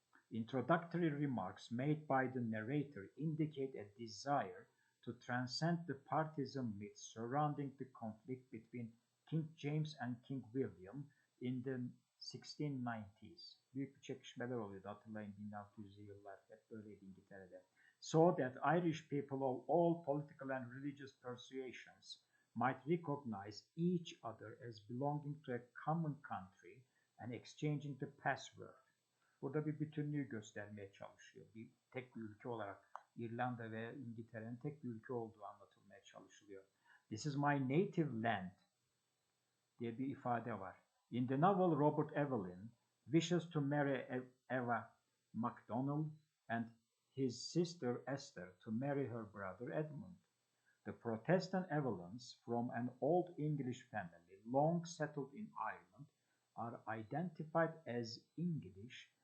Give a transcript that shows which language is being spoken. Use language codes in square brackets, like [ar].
[en] Introductory remarks made by the narrator indicate a desire to transcend the partisan myths surrounding the conflict between King James and King William in the 1690s. [tr] Büyük bir çekişmeler oluyordu, hatırlayın 1600'lü yıllar hep böyleydi İngiltere'de. [en] So that Irish people of all political and religious persuasions might recognize each other as belonging to a common country and exchanging the password. [tr] Burada bir bütünlüğü göstermeye çalışıyor. Bir tek bir ülke olarak İrlanda ve İngiltere'nin tek bir ülke olduğu anlatılmaya çalışılıyor. [en] This is my native land [tr] diye bir ifade var. [en] In the novel, Robert Evelyn wishes to marry Eva MacDonald and his sister Esther to marry her brother Edmund. The Protestant Evelyns from an old English family long settled in Ireland are identified as English.